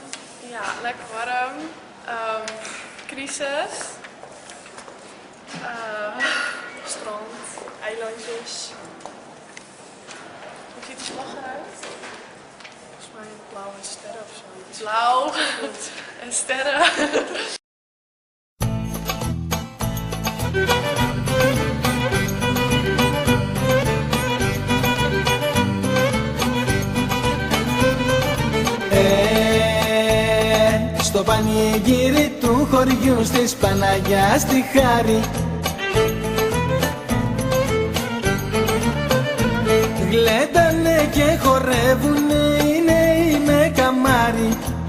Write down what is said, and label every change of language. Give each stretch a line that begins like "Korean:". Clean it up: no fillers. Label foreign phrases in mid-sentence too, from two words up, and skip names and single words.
Dutch: Ja, lekker warm. Crisis. Strand. Eilandjes. Hoe ziet de slag eruit? Volgens mij blauw en sterren of zo. Blauw en sterren.
Greek: Στο πανηγύρι του χωριού στις Παναγιάς τη Χάρη γλέντανε και χορεύουνε οι νέοι με καμάρι.